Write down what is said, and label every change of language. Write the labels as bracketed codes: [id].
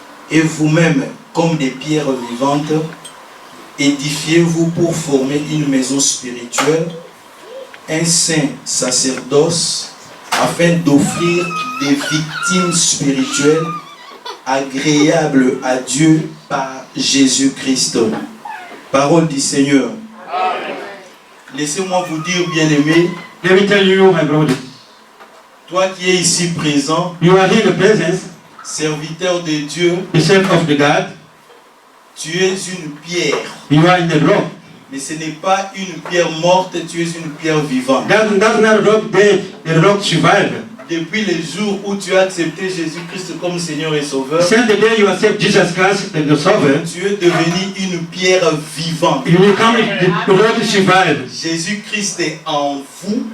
[fr] Et vous-même, comme des pierres vivantes, édifiez-vous pour former une maison spirituelle, un saint sacerdoce, afin d'offrir des victimes spirituelles agréables à Dieu par Jésus-Christ. Parole du Seigneur. Amen. Laissez-moi vous dire, bien-aimé, [en] let me tell you, my brother, [fr] toi qui es ici présent, [en] you are here in the presence, [fr] serviteur de Dieu, [en] the servant of the God, [fr] tu es une pierre. [en] you are in the rock. [fr] Mais ce n'est pas une pierre morte, tu es une pierre vivante. [en] That's not a rock dead, the rock survived. [fr] Depuis le jour où tu as accepté Jésus-Christ comme Seigneur et Sauveur, [en] Since the day you accept Jesus Christ as the Savior, [fr] tu es devenu une pierre vivante. [en] you become the rock survived. [fr] Jésus-Christ est en vous.